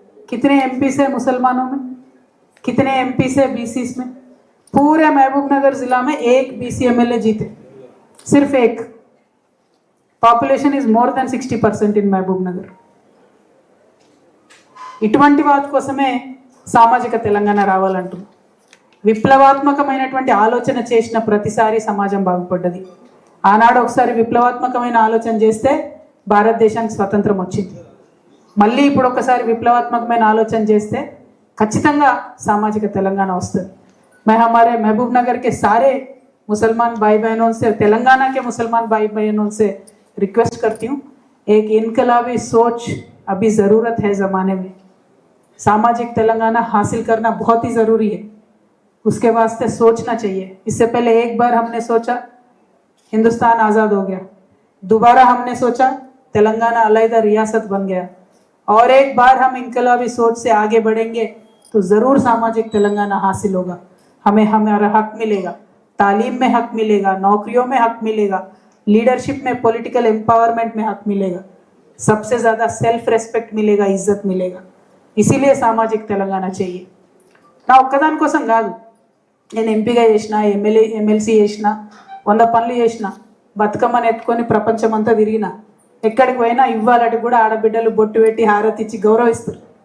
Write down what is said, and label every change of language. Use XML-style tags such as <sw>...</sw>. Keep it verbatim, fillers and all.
<hi>कितने एमपी से मुसलमानों में? कितने एमपी से बीसीस में? पूरे महबूब नगर जिला में एक बीसी एमएलए जीते, सिर्फ एक.</hi> <en>Population is more than sixty percent in Mahbub Nagar.</en> <te>ఇటువంటి వాటి కోసమే సామాజిక తెలంగాణ రావాలంటూ విప్లవాత్మకమైనటువంటి ఆలోచన చేసిన ప్రతిసారి సమాజం బాగుపడ్డది. ఆనాడు ఒకసారి విప్లవాత్మకమైన ఆలోచన చేస్తే భారతదేశానికి స్వతంత్రం వచ్చింది. మళ్ళీ ఇప్పుడు ఒకసారి విప్లవాత్మకమైన ఆలోచన చేస్తే ఖచ్చితంగా సామాజిక తెలంగాణ వస్తుంది.</te> <hi>మే హమారే మహబూబ్ నగర్కే సారే ముసల్మాన్ Bhai బహనోన్సే, తెలంగాణకే ముసల్మాన్ Bhai బహనోన్సే request కర్తీ who, Ek ఇన్కలాబీ సోచ్ Abhi జరూరత్ high జమానే మే. सामाजिक तेलंगाना हासिल करना बहुत ही ज़रूरी है, उसके वास्ते सोचना चाहिए. इससे पहले एक बार हमने सोचा, हिंदुस्तान आज़ाद हो गया. दोबारा हमने सोचा, तेलंगाना अलग-अलग रियासत बन गया. और एक बार हम इनकलाबी सोच से आगे बढ़ेंगे तो ज़रूर सामाजिक तेलंगाना हासिल होगा. हमें हमारा हक मिलेगा, तालीम में हक मिलेगा, नौकरियों में हक मिलेगा, लीडरशिप में, पॉलिटिकल एम्पावरमेंट में हक मिलेगा, सबसे ज़्यादा सेल्फ रेस्पेक्ट मिलेगा, इज्जत मिलेगा. इसीलिए</hi> <te>సామాజిక తెలంగాణ</te> <hi>चाहिए.</hi> <te>నా ఒక్కదాని కోసం కాదు, నేను ఎంపీగా చేసిన, ఎమ్మెల్యే ఎమ్మెల్సీ చేసిన, వంద పనులు చేసిన, బతుకమ్మని ఎత్తుకొని ప్రపంచమంతా తిరిగిన, ఎక్కడికి పోయినా ఇవ్వాలటి కూడా ఆడబిడ్డలు బొట్టు పెట్టి హారతి ఇచ్చి గౌరవిస్తారు.</te>